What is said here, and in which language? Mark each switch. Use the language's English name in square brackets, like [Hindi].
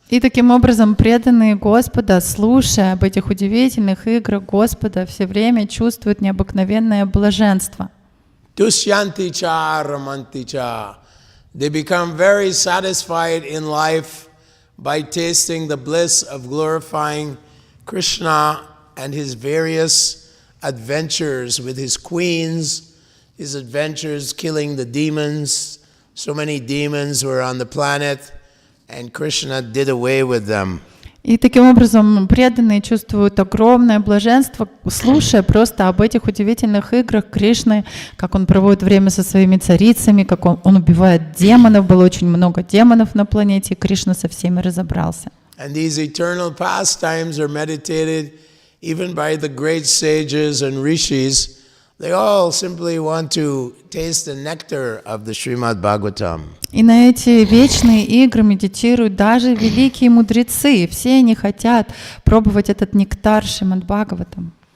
[Russian] И таким образом преданные Господа, слушая об этих удивительных играх Господа, все время чувствуют необыкновенное блаженство. [Sanskrit] Dushyanti cha ramanti cha. [English] They become very satisfied in life by tasting the bliss of glorifying Krishna and his various adventures with his queens, his adventures killing the demons. So many demons were on the planet, and Krishna did away with them. [Russian] И таким образом преданные чувствуют огромное блаженство, слушая просто об этих удивительных играх Кришны, как он проводит время со своими царицами, как он убивает демонов, было очень много демонов на планете, и Кришна со всеми разобрался. [English] And these eternal pastimes are meditated even by the great sages and rishis. They all simply want to taste the nectar of the Shrimad Bhagavatam. [Russian] И на эти вечные игры медитируют даже великие мудрецы. Все они хотят пробовать этот нектар Шримад Бхагаватам.